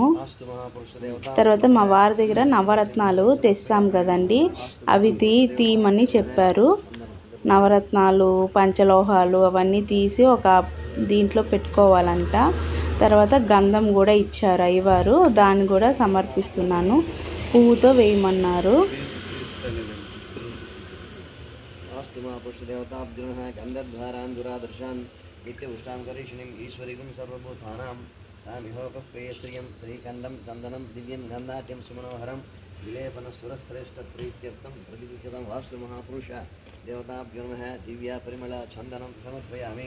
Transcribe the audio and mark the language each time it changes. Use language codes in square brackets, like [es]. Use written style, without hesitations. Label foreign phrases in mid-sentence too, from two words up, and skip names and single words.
[te] తర్వాత మా వారి దగ్గర నవరత్నాలు తెస్తాం కదండి, అవి తీయమని చెప్పారు। నవరత్నాలు పంచలోహాలు అవన్నీ తీసి ఒక దీంట్లో పెట్టుకోవాలంట। తర్వాత గంధం కూడా ఇచ్చారు అయ్యవారు, దాన్ని కూడా సమర్పిస్తున్నాను, పువ్వుతో వేయమన్నారు। [sa] नित्यपुष्टां करीषिणीं ईश्वरीं सर्वभूतानां तामिहोपप्रियश्रियं श्रीकण्डं चन्दनं दिव्यं गन्धाट्यं सुमनोहरं विलेपनसुरश्रेष्ठप्रीत्यर्थं प्रतिगृहीतं वास्तु महापुरुष देवताभ्यो नमः दिव्या परिमल चन्दनं समर्पयामि।